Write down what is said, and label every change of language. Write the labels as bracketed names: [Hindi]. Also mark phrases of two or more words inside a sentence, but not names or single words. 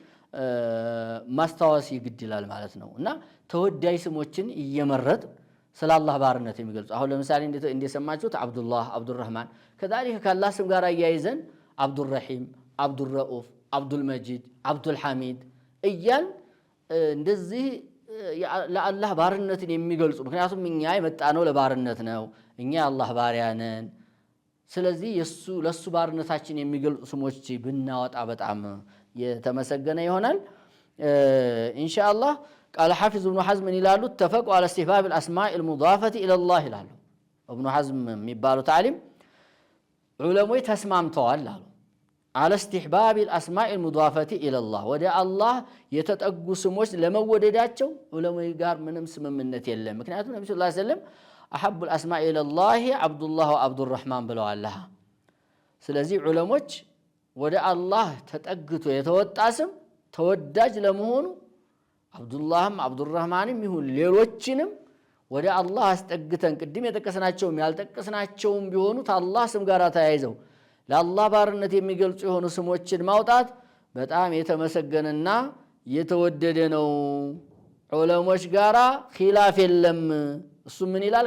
[Amharic] ማስታወስ ይግድላል ማለት ነው። እና ተወዳጅ ስሞችን እየመረጥ ስለ አላህ ባርነት የሚገልጹ አሁን ለምሳሌ እንደሰማችሁት አብዱላህ አብዱራህማን ከዛሊክ ከአላህ ስም ጋር አያይዘን አብዱራሂም አብዱረኡፍ አብዱልመጂድ አብዱልሐሚድ እያል እንደዚህ ለአላህ ባርነትን የሚገልጹ ምክንያቱም እኛ የመጣነው ለባርነት ነው። እኛ የአላህ ባሪያ ነን። ስለዚህ ለሱ ባርነታችን የሚገልጹ ስሞች ብናወጣ በጣም የተመሰገነ ይሆናል ኢንሻአላህ። [Arabic] قال الحافظ [Amharic] ኢብኑ ሐዝም ይላሉ [Arabic] اتفقوا على استحباب الأسماء المضافة إلى [Amharic] الله ይላሉ። ኢብኑ ሐዝም የሚባሉት ዓሊም ዑለሞች ተስማምተዋል አሉ [Arabic] على استحباب الاسماء المضافه الى الله [Amharic] ወደ አላህ የተጠጉ ስሞች ለመወደዳቸው ዑለሞች ጋር ምንም ስምምነት የለም። ምክንያቱም ነብዩ [Arabic] صلى الله عليه وسلم أحب الأسماء إلى الله عبد الله وعبد الرحمن [Amharic] ብለዋል። ስለዚህ ዑለሞች ወደ አላህ ተጠግቶ የተወጣ ስም ተወዳጅ ለመሆኑ አብዱላህም አብዱራህማንም ይሁን ሌሎችንም ወደ አላህ አስጠግተን ቅድም የጠቀስናቸውም ያልጠቀስናቸውም ቢሆኑ ከአላህ ስም ጋር ተያይዘው ለአላህ ባርነት የሚገልጹ የሆኑ ስሞችን ማውጣት በጣም የተመሰገነና የተወደደ ነው። ዑለሞች ጋራ ኺላፍ የለም። እሱ ምን ይላል?